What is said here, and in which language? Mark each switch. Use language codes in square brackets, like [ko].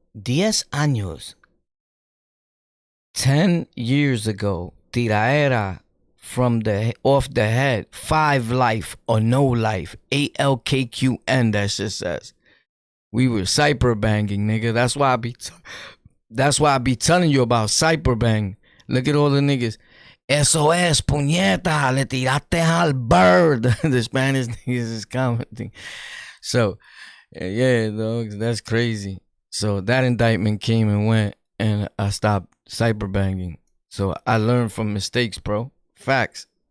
[es] 10 años. [en] 10 years ago. Tiraera from the off the head. 5 life or no life. ALKQN, that shit says. We were cyber banging, nigga. That's why I be telling you about cyber bang. Look at all the niggas. [es] Eso es, puñeta, le tiraste al bird. [en] The Spanish niggas is commenting. So, yeah, dogs, that's crazy. So that indictment came and went, and I stopped cyber banging. So I learned from mistakes, bro. Facts.